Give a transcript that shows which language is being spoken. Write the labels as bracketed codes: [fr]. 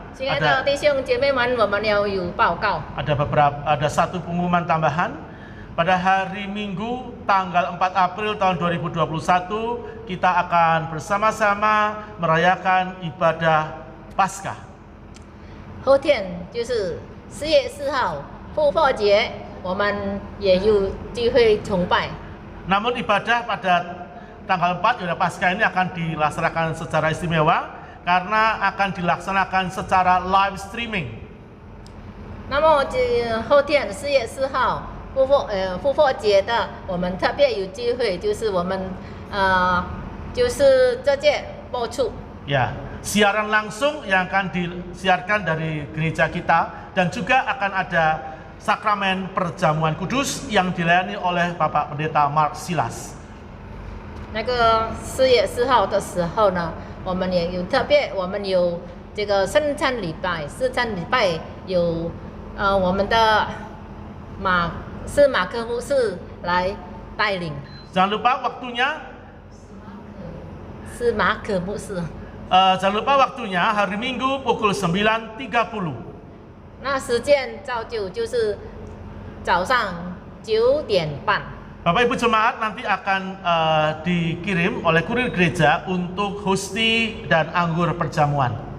[zh] 亲爱的弟兄姐妹们，我们要有报告。 [id] ada satu pengumuman tambahan. Pada hari Minggu tanggal 4 April tahun 2021 kita akan bersama-sama merayakan ibadah Paskah. [zh] 后天就是4月4号复活节，我们也有机会崇拜。 [id] Namun ibadah pada tanggal 4 ibadah Paskah ini akan dilaksanakan secara istimewa karena akan dilaksanakan secara live streaming. [zh] 那么后天4月4号复活节的，我们特别有机会，就是我们就是直接播出。 [id] Ya, siaran langsung yang akan disiarkan dari gereja kita dan juga akan ada sakramen perjamuan kudus yang dilayani oleh Bapak Pendeta Mark Silas. [zh] 那个4月4号的时候呢，我们也有特别，我们有这个圣餐礼拜，圣餐礼拜有我们的马克牧师来带领。 [id] Jangan lupa waktunya, [zh] 是马可牧师。 [id] jangan lupa waktunya hari Minggu pukul 9.30. [zh] 那时间照旧就是早上9点半。 [id] Bapak Ibu Jemaat nanti akan dikirim oleh kurir gereja untuk hosti dan anggur perjamuan.